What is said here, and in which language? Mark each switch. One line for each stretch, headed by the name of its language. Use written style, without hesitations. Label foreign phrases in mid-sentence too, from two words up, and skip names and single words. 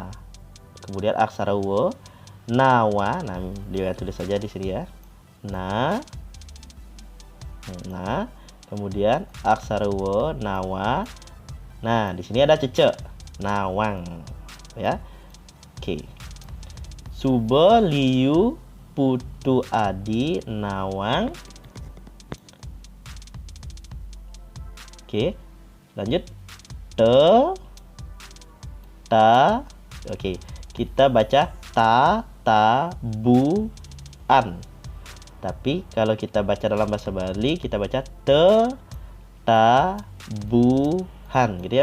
Indonesian: Kemudian aksara wo, nawa. Nah, dia tulis saja di sini ya. Na. Kemudian aksara wo, nawa. Nah, di sini ada cece, nawang ya. Oke. Sube, liu, putu, adi, nawang. Oke, lanjut. Ta. Oke, kita baca ta, bu, an. Tapi kalau kita baca dalam bahasa Bali, kita baca ta, bu, han gitu ya.